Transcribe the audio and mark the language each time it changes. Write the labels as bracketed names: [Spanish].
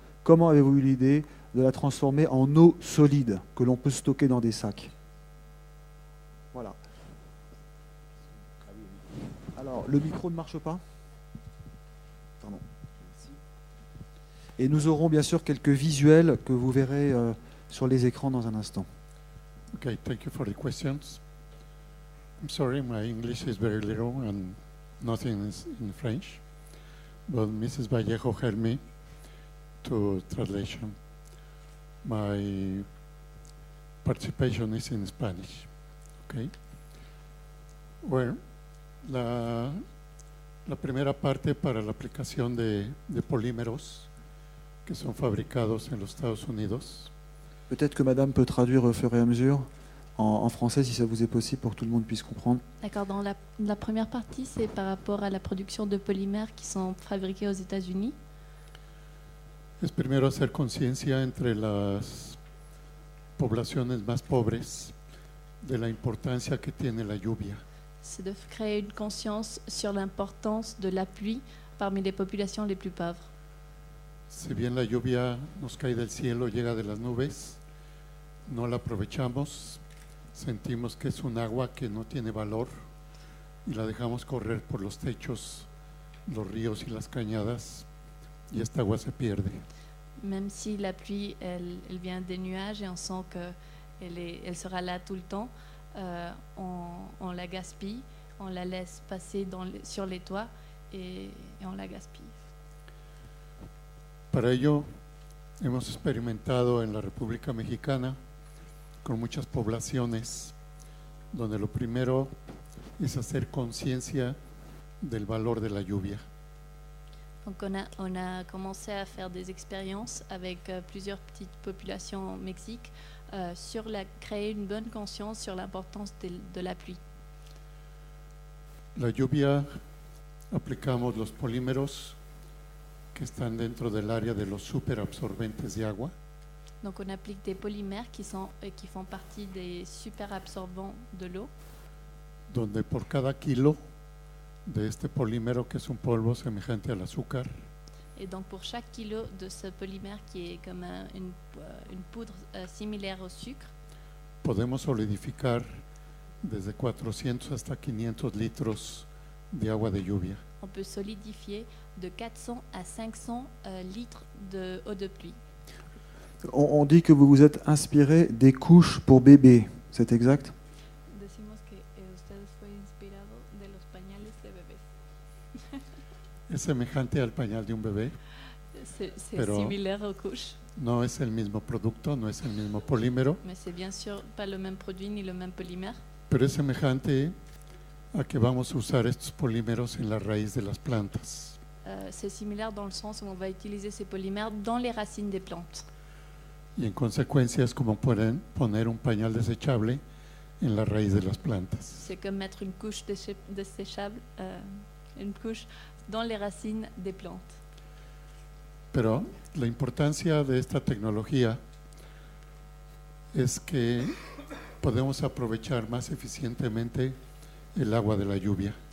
[French] Comment avez-vous eu l'idée de la transformer en eau solide que l'on peut stocker dans des sacs? Voilà. Alors, le micro ne marche pas? Pardon. Et nous aurons bien sûr quelques visuels que vous verrez sur les écrans dans un instant. [English] Okay, thank you for the questions. I'm sorry, my English is very little and nothing is in French, but Mrs. Vallejo helped me to translation. My participation is in Spanish. Okay. [Spanish] Bueno, la primera parte para la aplicación de polímeros que son fabricados en los Estados Unidos. [French] Peut-être que Madame peut traduire au fur et à mesure en français si ça vous est possible pour que tout le monde puisse comprendre. D'accord, dans la première partie, c'est par rapport à la production de polymères qui sont fabriqués aux États-Unis. [Spanish] Es primero hacer conciencia entre las poblaciones más pobres de la importancia que tiene la lluvia. [French] C'est de créer une conscience sur l'importance de la pluie parmi les populations les plus pauvres. [Spanish] Si bien la lluvia nos cae del cielo, llega de las nubes, no la aprovechamos, sentimos que es un agua que no tiene valor y la dejamos correr por los techos, los ríos y las cañadas y esta agua se pierde. [French] Même si la pluie, elle vient des nuages et on sent qu'elle sera là tout le temps, on la gaspille, on la laisse passer sur les toits et on la gaspille. [Spanish] Para ello hemos experimentado en la República Mexicana con muchas poblaciones donde lo primero es hacer conciencia del valor de la lluvia. [French] Donc on a commencé à faire des expériences avec plusieurs petites populations au Mexique sur créer une bonne conscience sur l'importance de la pluie. [Spanish] La lluvia, aplicamos los polímeros que están dentro del área de los superabsorbentes de agua. [French] Donc on applique des polymères qui font partie des super absorbants de l'eau. [Spanish] Donde por cada kilo de este polímero, que es un polvo semejante al azúcar, [French] et donc pour chaque kilo de ce polymère qui est comme une poudre similaire au sucre, [Spanish] podemos solidificar desde 400 hasta 500 litros de agua de lluvia. [French] On peut solidifier de 400 à 500 litres d'eau de pluie. On dit que vous vous êtes inspiré des couches pour bébés, c'est exact? [Spanish] Decimos que usted fue inspirado de los pañales de bebés. Es semejante al pañal de un bebé. [French] C'est [Spanish] Pero [French] similaire aux couches. [Spanish] no es el mismo producto, no es el mismo polímero, [French] Mais c'est bien sûr pas le même produit ni le même polymère. [Spanish] pero es semejante a que vamos a usar estos polímeros en la raíz de las plantas. [French] C'est similaire dans le sens où on va utiliser ces polymères dans les racines des plantes. [Spanish] Y en consecuencia es como pueden poner un pañal desechable en la raíz de las plantas. [French] C'est comme mettre une couche desséchable, une couche dans les racines des plantes. [Spanish] Pero la importancia de esta tecnología es que podemos aprovechar más eficientemente el agua de la lluvia.